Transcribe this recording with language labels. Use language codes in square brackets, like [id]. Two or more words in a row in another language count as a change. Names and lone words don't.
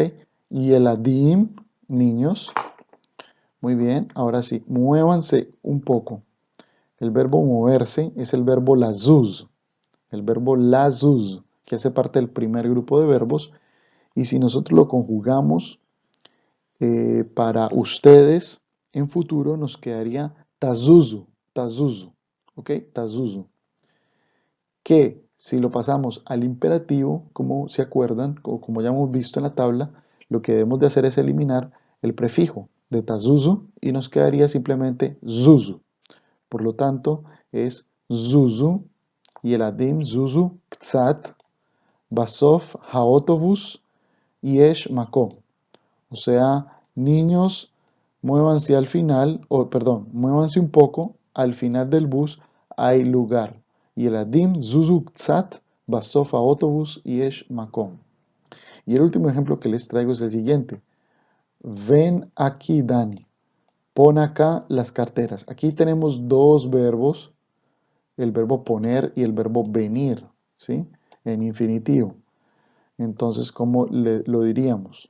[es] Y el adim, niños, muy bien, ahora sí, muévanse un poco. El verbo moverse es el verbo lazuz. El verbo lazuz, que hace parte del primer grupo de verbos. Y si nosotros lo conjugamos para ustedes en futuro, nos quedaría tazuzu, tazuzu, ¿ok? Tazuzu. Que si lo pasamos al imperativo, como se acuerdan, o como ya hemos visto en la tabla, lo que debemos de hacer es eliminar el prefijo de tazuzu y nos quedaría simplemente zuzu. Por lo tanto, es [he] זוזו ילדים זוזו קצת בסוף האוטובוס יש מקום. [es] O sea, niños, muévanse al final, o perdón, muévanse un poco, al final del bus hay lugar. [he] ילדים זוזו קצת בסוף האוטובוס יש מקום. [es] Y el último ejemplo que les traigo es el siguiente. Ven aquí, Dani. Pon acá las carteras. Aquí tenemos dos verbos, el verbo poner y el verbo venir, ¿sí? En infinitivo. Entonces, ¿cómo lo diríamos?